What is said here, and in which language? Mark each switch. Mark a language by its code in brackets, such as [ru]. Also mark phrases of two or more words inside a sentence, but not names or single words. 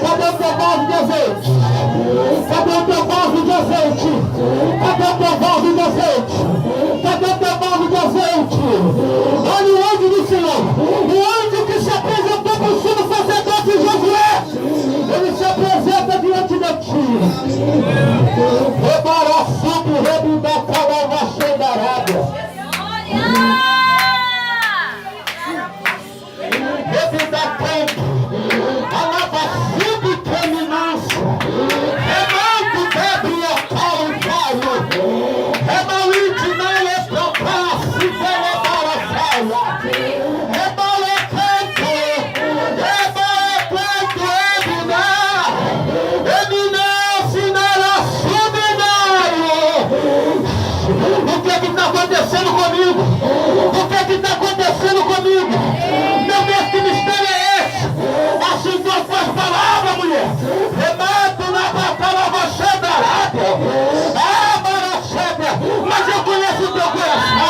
[pt] Cadê o teu vaso de azeite? Cadê o teu vaso de azeite? Cadê o teu vaso de azeite? Cadê o teu vaso de azeite? Olha o anjo do Senhor. O anjo que se apresentou para o sumo sacerdote Josué. Ele se apresenta diante de ti. Rebaraçudo, rebunda, calava, xendarada. Rebunda, campo. Alavaçudo, terminança. Remanto, debre, ocalo, caio. Remalite, não lhe propasse, velebara, saia. Rebale, canto. Rebale, canto, ebinar. Ebinar, sinara, subinário. O que é que está acontecendo comigo? O que é que está acontecendo comigo? Meu Deus, que mistério é esse? Assim Deus faz palavra, mulher. Remato na batalha, você dará. Ah, Maraxédia, mas eu conheço o teu coração.